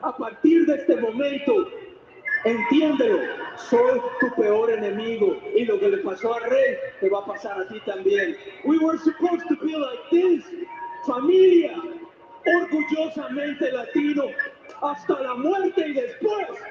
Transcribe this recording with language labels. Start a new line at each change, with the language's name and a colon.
Spanish: A partir de este momento, entiéndelo, soy tu peor enemigo. Y lo que le pasó a Rey, te va a pasar a ti también.
English: We were supposed to be like this.
Spanish: Familia, orgullosamente latino, hasta la muerte y después.